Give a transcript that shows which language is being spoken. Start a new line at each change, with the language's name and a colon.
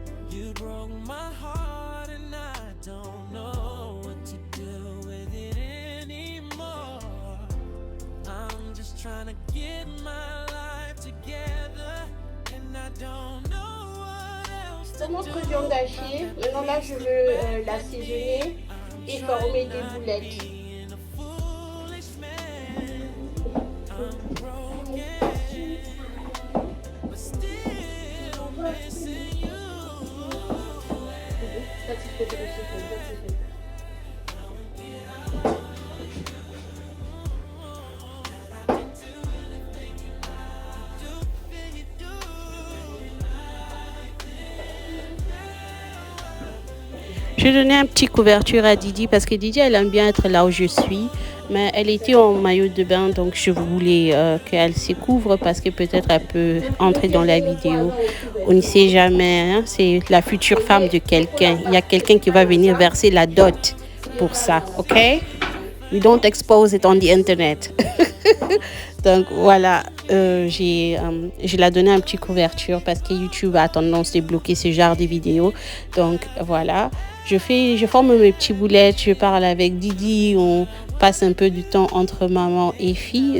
English: You broke my heart and I don't know what to do with it anymore. I'm just trying to get my life together and I don't know what else to
French: C'est notre
English: do.
French: viande hachée. Maintenant là, je veux l'assaisonner et former des boulettes.
English: Being a foolish man, I'm broken, but still missing you.
French: Je donnais un petit couverture à Didi parce que Didi, elle aime bien être là où je suis. Mais elle était en maillot de bain, donc je voulais qu'elle se couvre parce que peut-être elle peut entrer dans la vidéo. On ne sait jamais, hein? C'est la future femme de quelqu'un. Il y a quelqu'un qui va venir verser la dot pour ça, ok?
English: We don't expose it on the internet.
French: Donc voilà, je l'ai donné un petit couverture parce que YouTube a tendance à bloquer ce genre de vidéos. Donc voilà, je forme mes petits boulettes, je parle avec Didi, on passe un peu du temps entre maman et fille.